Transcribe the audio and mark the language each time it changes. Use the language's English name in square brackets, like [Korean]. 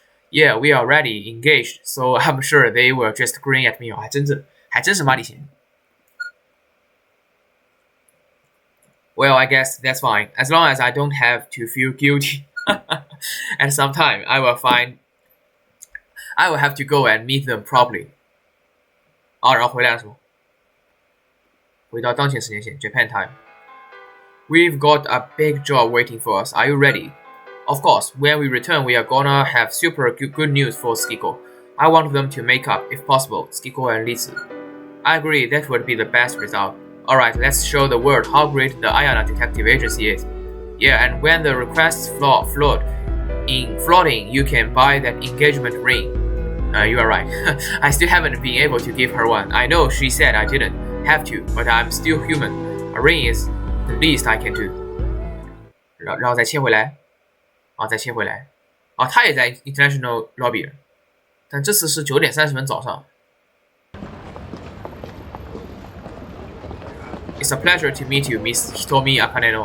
[English] Yeah, we are already engaged, so I'm sure they will just grin at me. [Chinese] 还真是马里贤。 [English] Well, I guess that's fine, as long as I don't have to feel guilty. At some time, I will have to go and meet them properly. [Chinese] 然后回来的时候，回到当前时间线 [English] Japan time. We've got a big job waiting for us. Are you ready? Of course, when we return, we are gonna have super good news for Skiko. I want them to make up, if possible, Skiko and Litsu. I agree, that would be the best result. Alright, let's show the world how great the Ayana Detective Agency is. Yeah, and when the requests flood in, you can buy that engagement ring. You are right. I still haven't been able to give her one. I know she said I didn't have to, but I'm still human. A ring is the least I can do. [Chinese] 然后再切回来，再切回来。他也在 International Lobby， 但这次是9点30分早上。 [English] It's a pleasure to meet you, Miss Hitomi Akaneno.